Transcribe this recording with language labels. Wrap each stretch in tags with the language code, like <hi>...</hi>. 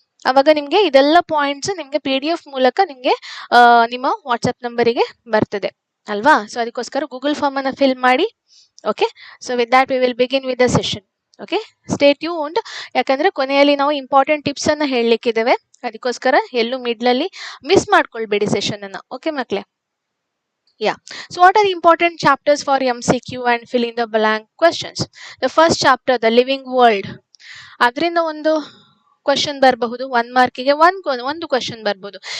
<kn>ಅವಾಗ ನಿಮ್ಗೆ ಇದೆಲ್ಲ ಪಾಯಿಂಟ್ಸ್ ನಿಮ್ಗೆ PDF ಮೂಲಕ ನಿಮ್ಗೆ ನಿಮ್ಮ ವಾಟ್ಸ್ಆಪ್ ನಂಬರಿಗೆ ಬರ್ತದೆ ಅಲ್ವಾ? ಸೊ ಅದಕ್ಕೋಸ್ಕರ ಗೂಗಲ್ ಫಾರ್ಮ್ ಅನ್ನ ಫಿಲ್ ಮಾಡಿ. Okay,</kn> <en>So with that we will begin with the session.</en> <kn>Okay, stay tuned, ಯಾಕಂದ್ರೆ ಕೊನೆಯಲ್ಲಿ ನಾವು ಇಂಪಾರ್ಟೆಂಟ್ ಟಿಪ್ಸ್ ಅನ್ನ ಹೇಳಲಿಕ್ಕಿದ್ದೇವೆ, ಅದಕ್ಕೋಸ್ಕರ ಎಲ್ಲೂ ಮಿಡ್ಲಲ್ಲಿ ಮಿಸ್ ಮಾಡ್ಕೊಳ್ಬೇಡಿ ಸೆಷನ್ ಅನ್ನ. Okay ಮಕ್ಳೆ?</kn> <en>Yeah. So what are the important chapters for MCQ and fill in the blank questions? The first chapter, the living world.</en> <kn>ಅದರಿಂದ ಒಂದು question ಬರಬಹುದು, 1 ಮಾರ್ಕಿಗೆ ಒಂದು ಕ್ವಶನ್ ಬರ್ಬೋದು.</kn>